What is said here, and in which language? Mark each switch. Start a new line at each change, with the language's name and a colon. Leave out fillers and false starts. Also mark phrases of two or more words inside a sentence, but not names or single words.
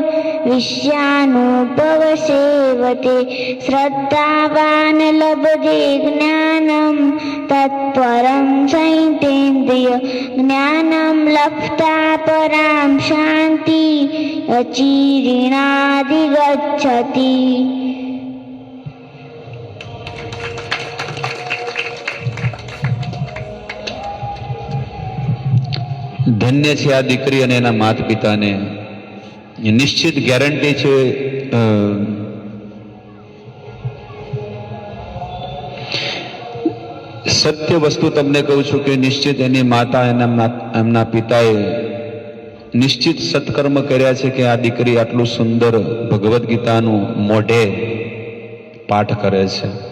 Sanskrit: विषयानुपवसेवते श्रद्धावान् लभते ज्ञानं तत्परं सैतेन्द्रिय ज्ञानं लब्ध्वा परां शान्ति अचिरिणाधिगच्छति.
Gujarati: ધન્ય છે આ દીકરી અને એના માતા પિતાને. નિશ્ચિત ગેરંટી છે સત્ય વસ્તુ તમને કહું છું કે નિશ્ચિત એની માતા એમના પિતાએ નિશ્ચિત સત્કર્મ કર્યા છે કે આ દીકરી આટલું સુંદર
Sanskrit: ભગવદ્ ગીતાનું
Gujarati: મોઢે પાઠ કરે છે.